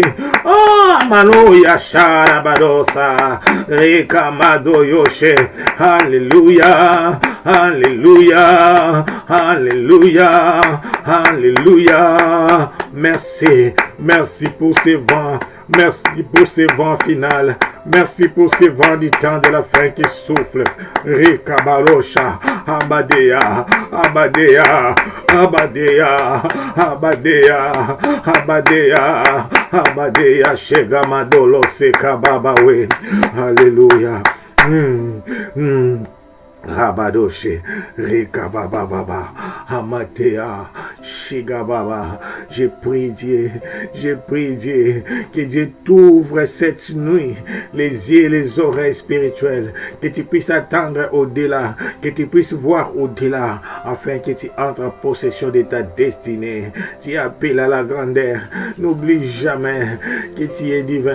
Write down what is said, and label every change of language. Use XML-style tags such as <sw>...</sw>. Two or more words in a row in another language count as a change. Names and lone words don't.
<fr>Oh, Mano Yashara Badosa, Rekamado Yoshe, Alléluia, Alléluia, Alléluia, Alléluia. Merci, merci pour ces vents. Merci pour ces vents finales. Merci pour ces vents du temps de la fin qui soufflent. Rekabarosha, Abadea, Abadea, Abadea, Abadea, Abadea, Abadea, Shegamadolo Sekababawe. Alléluia. Rabadoshe, Rekabababa, Amatea, Shigababa. Je prie Dieu, que Dieu t'ouvre cette nuit les yeux et les oreilles spirituelles, que tu puisses attendre au-delà, que tu puisses voir au-delà, afin que tu entres en possession de ta destinée. Tu appelles à la grandeur. N'oublie jamais que tu es divin.</fr>